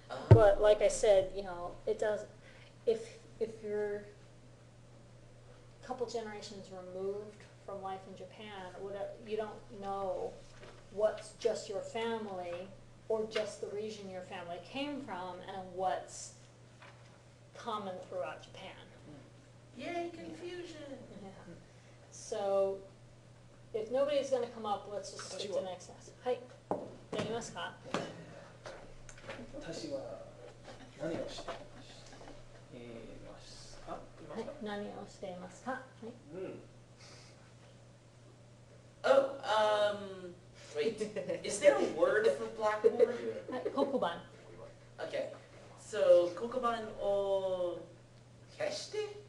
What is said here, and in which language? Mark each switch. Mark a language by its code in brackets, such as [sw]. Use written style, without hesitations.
[en] But like I said, you know, it does, if you're a couple generations removed from life in Japan, or whatever, you don't know what's just your family or just the region your family came from and what's common throughout Japan. Yay, confusion! Yeah. So, if nobody's gonna come up, let's just skip to the next class. [ja] Hi, やりますか? 私は何をしていますか？はい、何をしていますか? はい。 [en] Oh, wait, is there a word for blackboard? [ja] はい、黒板。 [en] Okay, so, [ja] 黒板を消して